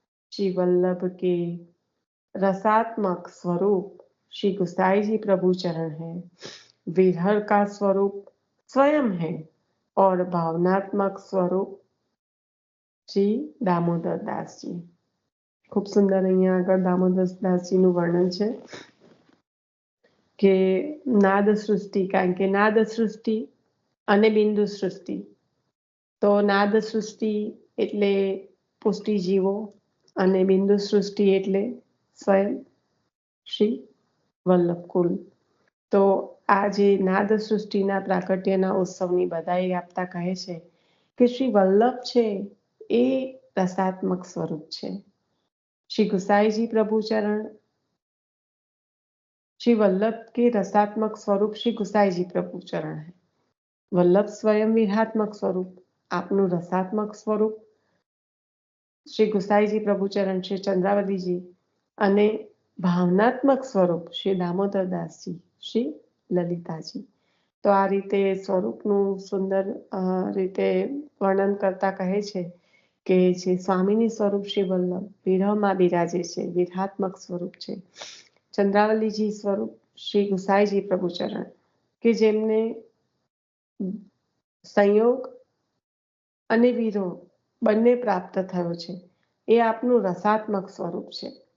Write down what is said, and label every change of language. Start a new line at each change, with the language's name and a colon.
Hindi: श्री वल्लभ के रसात्मक स्वरूप श्री गुसाई जी प्रभु चरण है। विरह का स्वरूप स्वयं है और भावनात्मक स्वरूप શ્રી દામોદર દાસજી।
Gujarati: ખૂબ સુંદર અહીંયા આગળ દામોદર દાસજીનું વર્ણન છે કે નાદ સૃષ્ટિ, કારણ કે નાદ સૃષ્ટિ અને બિંદુ સૃષ્ટિ, તો નાદ સૃષ્ટિ એટલે પુષ્ટિજીવો અને બિંદુ સૃષ્ટિ એટલે સ્વયં શ્રી વલ્લભકુલ। તો આ જે નાદ સૃષ્ટિના પ્રાકટ્યના ઉત્સવની બધાઈ આપતા કહે છે કે શ્રી વલ્લભ છે એ
Hindi: रसात्मक स्वरूप
Gujarati: છે।
Hindi: श्री गुसाई जी प्रभु चरण, श्री वल्लभ के रसात्मक स्वरूप श्री गुसाई जी प्रभु चरण है। वल्लभ स्वयं विहात्मक स्वरूप, आपनु रसात्मक स्वरूप श्री गुसाई जी प्रभु चरण श्री चंद्रावली जी, अने भावनात्मक स्वरूप श्री दामोदर दास जी, श्री ललिता जी।
Gujarati: तो आ रीते स्वरूपનું સુંદર રીતે વર્ણન કરતા કહે છે કે જે સ્વામીની સ્વરૂપ શ્રી વલ્લભ વિરહમાં બિરાજે છે, વિરહાત્મક સ્વરૂપ છે। ચંદ્રાવલીજી સ્વરૂપ શ્રી ગુસાઈજી પ્રભુચરણ કે જેમને સંયોગ અને વિરોહ બંને પ્રાપ્ત થયો છે, એ આપનું રસાત્મક સ્વરૂપ છે।